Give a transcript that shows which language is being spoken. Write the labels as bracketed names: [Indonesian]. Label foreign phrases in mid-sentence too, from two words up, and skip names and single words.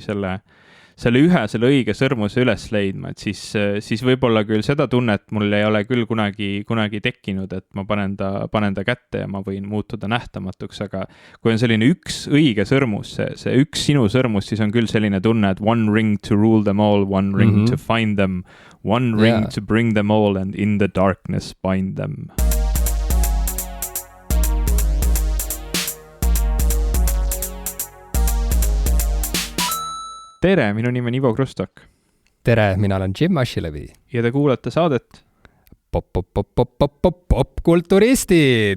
[Estonian] selle õige sõrmuse üles leidma, et siis võib-olla küll seda tunnet mul ei ole küll kunagi tekkinud, et ma panen ta kätte ja ma võin muutuda nähtamatuks, aga kui on selline üks õige sõrmus, see üks sinu sõrmus, siis on küll selline tunne, et [English] one ring to rule them all, one ring to find them, one ring to bring them all and in the darkness bind them. [Estonian] Tere, minu nimi on Ivo Krustok. Tere, mina olen Jim Ashilevi. Ja te kuulate saadet Popkulturistid!